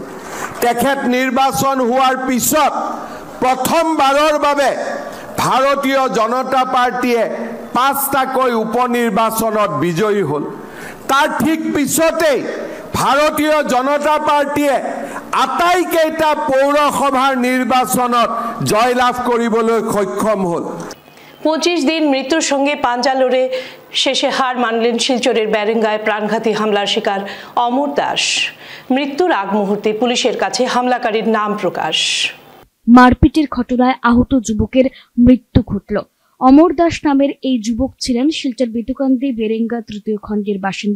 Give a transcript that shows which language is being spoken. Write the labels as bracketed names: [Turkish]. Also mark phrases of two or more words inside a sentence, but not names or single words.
[Assamese] তেখেত নিৰ্বাচন হোৱাৰ পিছত প্ৰথমবাৰৰ বাবে ভাৰতীয় জনতা পাৰ্টীয়ে 5টাকৈ উপনিৰ্বাচনত বিজয়ী হ'ল। তাৰ ঠিক পিছতেই ভাৰতীয় জনতা পাৰ্টীয়ে আটাইকেইটা পৌৰসভাৰ নিৰ্বাচনত জয়লাভ কৰিবলৈ সক্ষম হ'ল। [Bangla] 25 দিন মৃত্যুর সঙ্গে পাঞ্জা লড়ে শেষে হার মানলেন শিলচরের ব্যারেঙ্গায় প্রাণঘাতী হামলার শিকার অমর দাস। মৃত্যুর আগ মুহূর্তে পুলিশের কাছে হামলাকারীর নাম প্রকাশ। মারপিটের ঘটনায় আহত যুবকের মৃত্যু ঘটল। অমর দাস নামের এই যুবক ছিলেন শিলচর বেতুকান্দি বেরেঙ্গা 3য় খণ্ডের বাসিন্দা।